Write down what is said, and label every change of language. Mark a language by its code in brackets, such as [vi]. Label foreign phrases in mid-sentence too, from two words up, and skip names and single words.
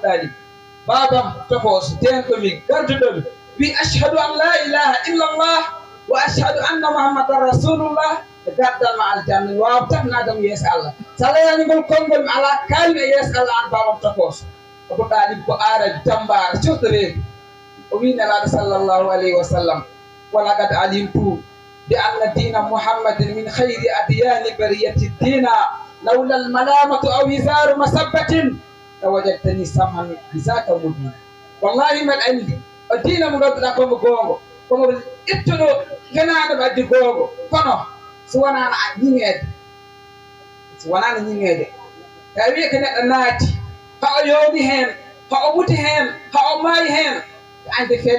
[ff] ɗalib babam tokoso denɗomi garduɗomi wi [ar] أشهد أن لا إله إلا الله وأشهد أن محمدا رسول الله [ff] e gardanma aljanna mi wawa tafnadam yeeso allah so allah yani ngol konngol mi ala kalmi e yeeso allah an babam tokoso abou ɗalib ko arabi tambara cohtoreedu o wi nelaɗo [ar] صلى الله عليه وسلم ولقد علمت بأن دين محمد من خير أديان البرية دينا لولا الملامة أو حذار مسبة لوجدتني سمحا بذاك مبينا [ff] wallahi mbeɗa andi o diina mo ganduɗa komo goongo komo ittuɗo fenaɗo mo addi goongo kono so wonano ñiŋede ta wi ko neɗɗo naati ha o yowni heen ha o wuti heen ha o maayi heen e ande fele